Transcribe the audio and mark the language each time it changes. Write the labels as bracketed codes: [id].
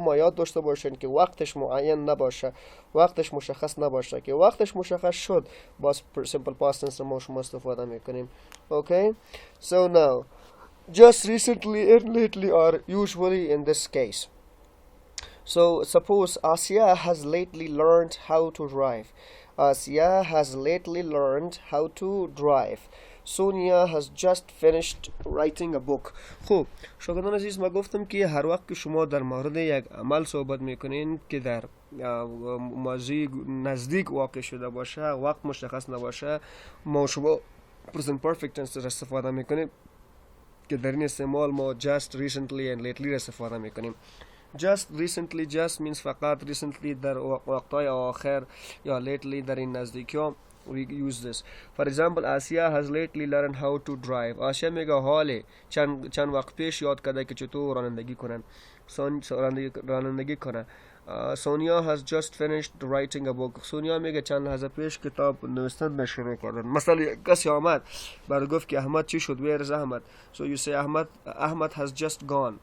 [fa] اما یاد داشته باشین که وقتش معین نباشه, وقتش مشخص نباشه. که وقتش مشخص شد باز simple past tense ما شما استفاده میکنیم. [en] Okay, so now just, recently and lately are usually in this case. So suppose Asya has lately learned how to drive. Asya has lately learned how to drive. Sonia has just finished writing a book. [fa] خب شاگردان عزیز، ما گفتم که هر وقت که شما در مورد یک عمل صحبت میکنین که در ماضی نزدیک واقع شده باشه، وقت مشخص نباشه، ما شما present perfect tense را استفاده میکنیم که در این استعمال ما just, recently and lately را استفاده میکنیم. [en] Just recently, just means فقط، recently [fa] در وقتهای آخر، [en] یا lately [fa] در این نزدیکی ها [en] we use this. For example, Asia has lately learned how to drive. [fa] آسیا میگه حاله چند وقت پیش یاد کرده که چطور رانندگی کنن، رانندگی کنه. [en] Sonia has just finished writing a book. [fa] سونیا میگه چند لحظه پیش کتاب نوشتن شروع کردن. مثلا کسی آمد برای گفت که احمد چی شد؟ [en] Where is Ahmad? So you say Ahmad has just gone.